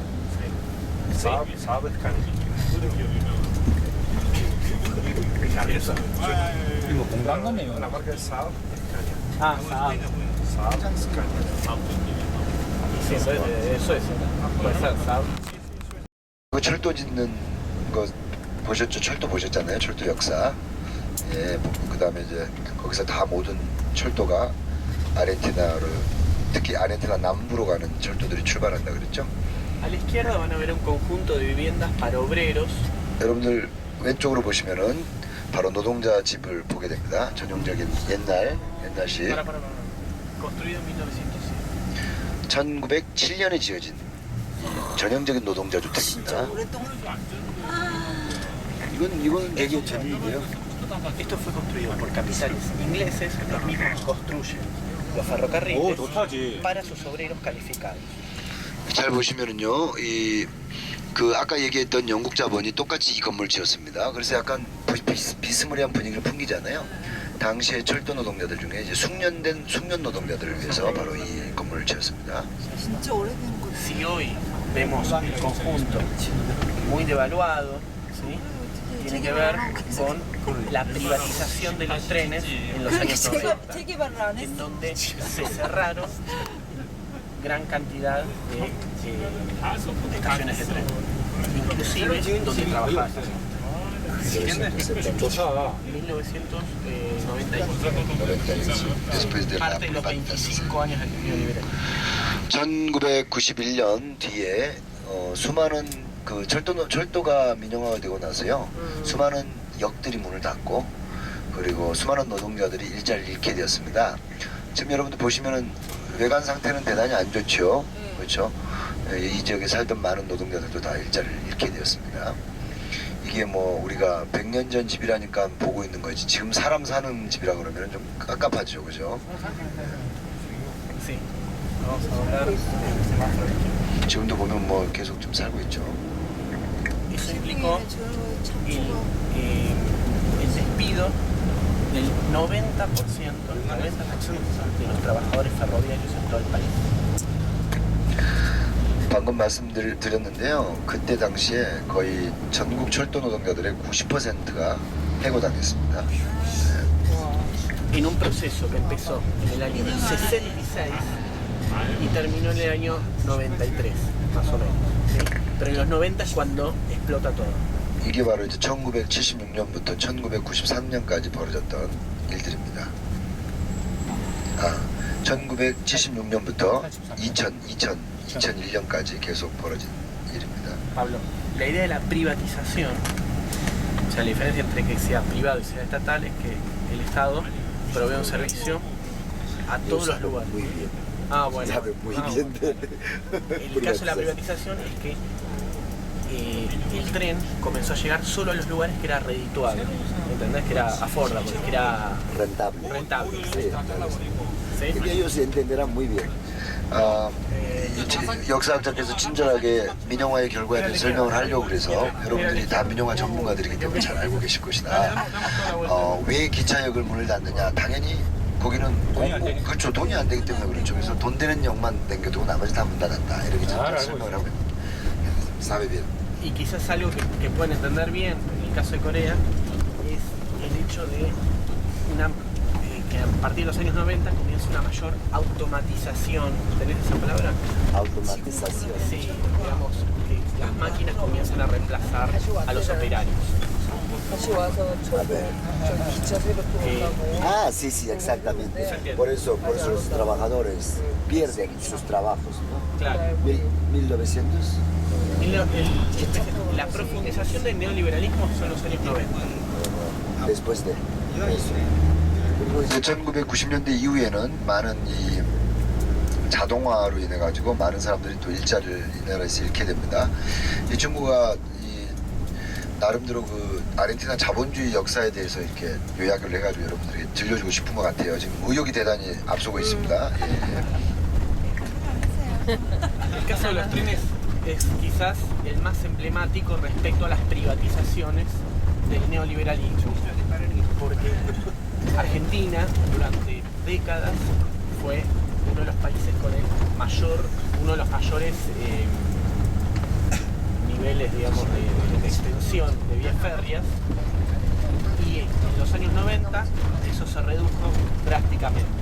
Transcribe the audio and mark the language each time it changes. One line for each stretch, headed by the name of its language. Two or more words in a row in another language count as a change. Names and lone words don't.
Korean: 사업 스카니. 이거 공간 거네요.
Spanish: La marca es Saab. Ah, Saab. Saab Scania. Sí, eso es. Puede ser Saab.
Korean: 그 철도 짓는 거 보셨죠? 철도 보셨잖아요. 철도 역사. 예, 그 다음에 이제 거기서 다 모든 철도가 아르헨티나를, 특히 아르헨티나 남부로 가는 철도들이 출발한다 그랬죠.
Spanish: A la izquierda van a ver un conjunto de viviendas para obreros.
Korean: 여러분들 왼쪽으로 보시면은 바로 노동자 집을 보게 됩니다. 전형적인 옛날식
Spanish: Para. Construido en 1907.
Korean: 1907년에 지어진 전형적인 노동자 주택입니다. 오랫동안 이건 되게 재미있네요.
Spanish: Esto fue construido por capitales ingleses, los mismos que construyen los ferrocarriles para sus obreros calificados.
Korean: 잘 보시면은요, 그 아까 얘기했던 영국 자본이 똑같이 이 건물 지었습니다. 그래서 약간 비스무리한 분위기를 풍기잖아요. 당시의 철도 노동자들 중에 이제 숙련 노동자들을 위해서 바로 이 건물을 지었습니다. 진짜 오래된 거.
Spanish: Si hoy vemos el conjunto muy devaluado, ¿sí? Tiene que ver con la privatización de los trenes en los años 90,
Korean: 재개발을 안
Spanish: en
Korean: 했어.
Spanish: donde se cerraron gran cantidad de estaciones de tren, inclusive donde trabajaba esta gente. 1995, Después de la parte de los 25 años del periodo liberal.
Korean: 1991년 뒤에 수많은 그 철도가 민영화되고 나서요, 수많은 역들이 문을 닫고, 그리고 수많은 노동자들이 일자리를 잃게 되었습니다. 지금 여러분들 보시면은 외관 상태는 대단히 안 좋죠. 그렇죠? 이 지역에 살던 많은 노동자들도 다 일자리를 잃게 되었습니다. 이게 뭐 우리가 100년 전 집이라니까 보고 있는 거지, 지금 사람 사는 집이라 그러면 좀 깝깝하죠, 그죠?
Spanish: Sí. Vamos a hablar del semáforo.
Korean: 지금도 보면 뭐 계속 좀 살고 있죠.
Spanish: Eso implicó el despido del 90% de los trabajadores ferroviarios en todo el país.
Korean: 방금 말씀드렸는데요, 그때 당시에 거의 전국 철도 노동자들의 90%가 해고당했습니다.
Spanish: En un proceso que empezó en el año 66 y terminó en el año 93, más o menos. ¿Sí? Pero en los 90 es cuando explota todo.
Korean: 이게 바로 이제 1976년부터 1993년까지 벌어졌던 일들입니다. 1976년부터 2001년까지 계속 벌어진 일입니다.
Spanish: Pablo, la idea de la privatización, o sea, la diferencia entre que sea privado y sea estatal es que el Estado provee un servicio a todos los lugares. Muy bien. Ah, bueno. Sabe muy Ah, bien de El caso de la privatización es que el tren comenzó a llegar solo a los lugares que era redituable, ¿entendés? Que era affordable, que era rentable. rentable. Sí, ¿Sí? ellos entenderán muy bien.
Korean: 역사학자께서 친절하게 민영화의 결과에 대해 설명을 하려고 그래서 여러분들이 다 민영화 전문가들이기 때문에 잘 알고 계실 것이다. 왜 기차역을 문을 닫느냐? 당연히 거기는 그렇죠. 돈이 안 되기 때문에 그렇죠. 그래서 돈 되는 역만 남겨두고 나머지 다 문 닫았다. 이렇게 설명을 하고 사
Spanish: be bien. Y quizás algo que pueden entender bien en el caso de Corea es el hecho de que a partir de los años 90 comienza una mayor automatización. ¿Tenés esa palabra? Automatización. Sí, digamos que las máquinas comienzan a reemplazar a los operarios.
Korean: 다시 와서 저 기차 새로 들어가고.
Spanish: Sí, sí, exactamente. Por eso los trabajadores pierden sus trabajos, ¿no? Claro. 1900. La profundización del neoliberalismo son los años 90. Después de.
Korean: 그리고 이제 1990년대 이후에는 많은 이 자동화로 인해 가지고 많은 사람들이 또 일자리를 이 나라에서 잃게 됩니다. 이 친구가 이 나름대로 그 아르헨티나 자본주의 역사에 대해서 이렇게 요약을 해가지고 여러분들에게 들려주고 싶은 것 같아요. 지금 의욕이 대단히 앞서고 있습니다.
Spanish: El caso de los trenes es quizás el más emblemático respecto a las privatizaciones del neoliberalismo, porque Argentina durante décadas fue uno de los países con uno de los mayores niveles, digamos, de extensión de vías férreas, y en los años 90 eso se redujo drásticamente.